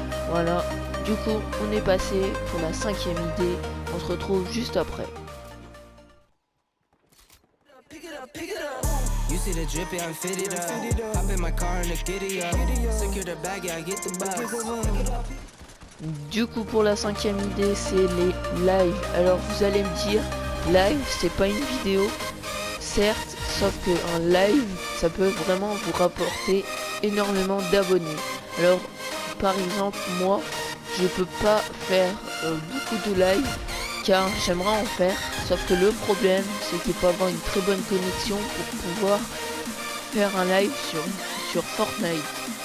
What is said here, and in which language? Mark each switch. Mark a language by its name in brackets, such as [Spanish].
[French] Voilà, du coup on est passé pour la 5e idée, on se retrouve juste après. [English] You see the drippy, I'm fitted up. Hop in my car and the giddy up. Secure the bag, yeah, I get the bus. [French] Du coup pour la 5e idée, c'est les lives. Alors vous allez me dire, live c'est pas une vidéo, certes, sauf que un live ça peut vraiment vous rapporter énormément d'abonnés. Alors par exemple moi je peux pas faire beaucoup de live car j'aimerais en faire, sauf que le problème c'est qu'il faut avoir une très bonne connexion pour pouvoir faire un live sur Fortnite.